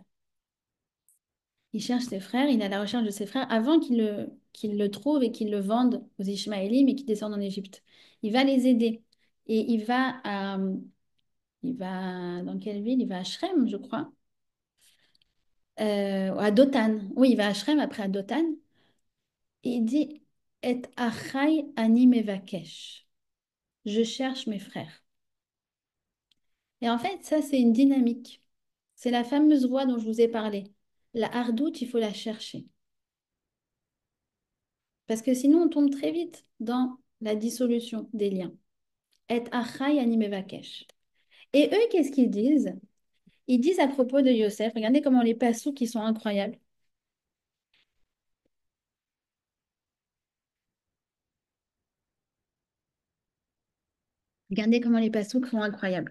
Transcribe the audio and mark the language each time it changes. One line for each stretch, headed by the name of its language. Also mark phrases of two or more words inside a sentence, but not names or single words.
French: Il cherche ses frères, il est à la recherche de ses frères avant qu'il le trouve et qu'il le vende aux Ishmaélim et qu'il descende en Égypte. Il va les aider. Et il va dans quelle ville? Il va à Shrem, je crois. À Dothan. Oui, il va à Shrem, après à Dothan. Et il dit,
Hebrew: את אחי אני מבקש.
French: Je cherche mes frères. Et en fait, ça, c'est une dynamique. C'est la fameuse voie dont je vous ai parlé. La hardoute, il faut la chercher. Parce que sinon, on tombe très vite dans la dissolution des liens.
Hebrew: את אחי אני מבקש.
French: Et eux, qu'est-ce qu'ils disent? Ils disent à propos de Yosef, regardez comment les passous qui sont incroyables. Regardez comment les passous sont incroyables.